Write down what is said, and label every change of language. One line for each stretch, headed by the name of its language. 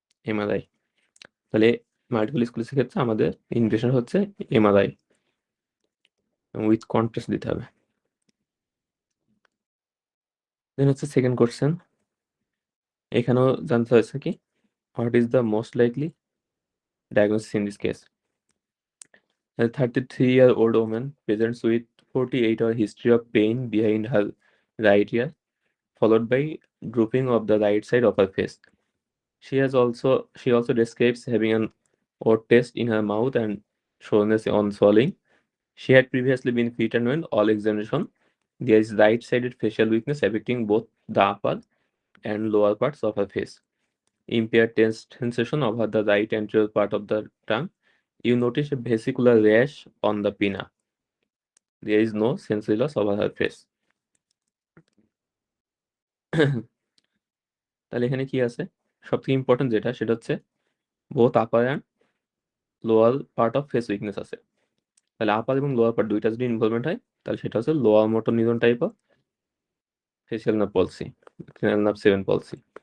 Bangla: MRI. তাহলে multiple স্কুলের ক্ষেত্রে আমাদের ইনভেস্টিগেশন হচ্ছে এমআরআই, উইথ কন্ট্রাস্ট দিতে হবে। দেন হচ্ছে সেকেন্ড কোশ্চেন, এখানেও জানতে হয়েছে কি,
English: What is the most likely diagnosis in this case? A 33-year-old woman presents with 48-hour history of pain behind her right ear, followed by drooping of the right side of her face. She also describes having an odd taste in her mouth and soreness on swallowing. She had previously been beaten when all examination. There is right-sided facial weakness affecting both the upper and lower parts of her face. Impaired taste sensation over the right anterior part of the tongue. You notice a vesicular rash on the pinna. There is no sensory loss over her face.
Bangla: তাহলে এখানে কি আছে? সবথেকে important যেটা, সেটা হচ্ছে
English: both upper and lower part of face weakness
Bangla: আছে। তাহলে আপার এবং লোয়ার পার্ট দুইটা যদি ইনভলভমেন্ট হয়, তাহলে সেটা হচ্ছে lower motor neuron type of facial nerve পলসি, cranial nerve 7 পলসি।